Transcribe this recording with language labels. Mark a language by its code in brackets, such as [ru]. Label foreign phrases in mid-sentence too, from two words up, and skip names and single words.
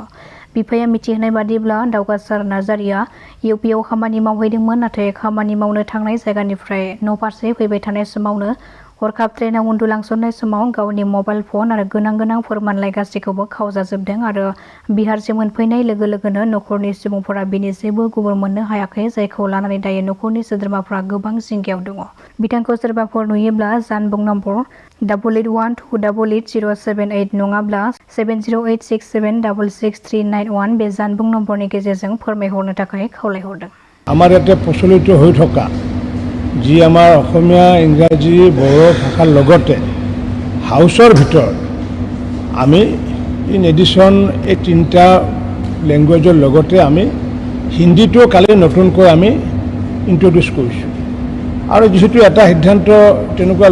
[brx] बिफाया मिथिहोनाय बादिब्ला दावगासार नार्जारीया इउपिआव खामानि मावहैदोंमोन, नाथाय खामानि मावनो थांनाय जायगानिफ्राय न'फारसे फैबाय थानाय समावनो हरखाब ट्रेनाव उन्दुलांसननाय समाव गावनि मबाइल फन आरो गोनां फोरमानलाइ गासैखौबो खावजाजोबदों आरो बिहारसिम मोनफैनाय लोगो लोगोनो न'खरनि सुबुंफोरा बेनि जेबो खबर मोननो हायाखै, जायखौ लानानै दायो न'खरनि सोद्रोमाफ्रा गोबां जिंगायाव दङ। बिथांखौ सोरबाफोर नुयोब्ला जानबुं नम्बर 8812880778 नङाब्ला 7086766391 बे जानबुं नम्बरनि गेजेरजों फोरमायहरनो थाखाय खावलायहरदों। [as] আমাৰ ইয়াতে প্ৰচলিত হৈ থকা যি আমাৰ অসমীয়া, ইংৰাজী, বড়ো ভাষাৰ লগতে হাউচৰ ভিতৰত আমি [en] in addition [as] এই 3টা লেংগুৱেজৰ লগতে আমি হিন্দীটো কালি নতুনকৈ আমি ইন্ট্ৰডিউচ কৰিছোঁ আৰু যিহেতু এটা সিদ্ধান্ত তেনেকুৱা